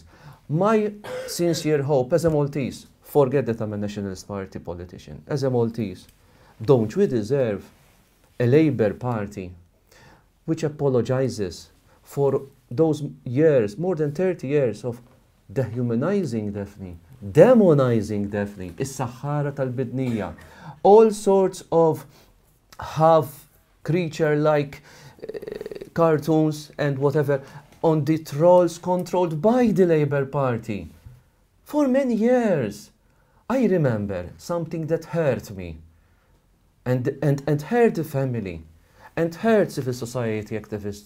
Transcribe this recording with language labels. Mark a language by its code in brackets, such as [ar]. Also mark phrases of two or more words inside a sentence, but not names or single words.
[en] My sincere hope as a Maltese, forget that I'm a Nationalist Party politician, as a Maltese, don't we deserve a Labour Party which apologizes for those years, more than 30 years of dehumanizing Daphne, demonizing Daphne, [mt] is-saħħara tal-bidnija, [en] all sorts of half-creature-like cartoons and whatever on the trolls controlled by the Labour Party. For many years, I remember something that hurt me and hurt the family and hurt civil society activists.